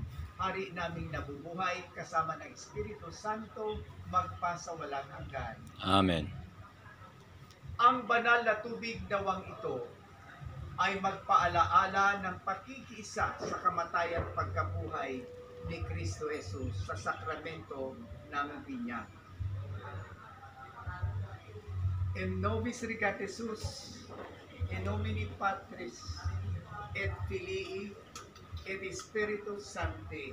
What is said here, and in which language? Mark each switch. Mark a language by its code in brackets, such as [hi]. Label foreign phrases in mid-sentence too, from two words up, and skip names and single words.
[tl] Hari naming nabubuhay kasama ng Espiritu Santo magpasawalang hanggan. Amen. Ang banal na tubig dawang ito ay magpaalaala ng pakikiisa sa kamatayan pagkabuhay ni Kristo Jesus sa sakramento ng binyag. [la] In nobis regat Jesus, in nomine Patris et Filii et Spiritus Sancti.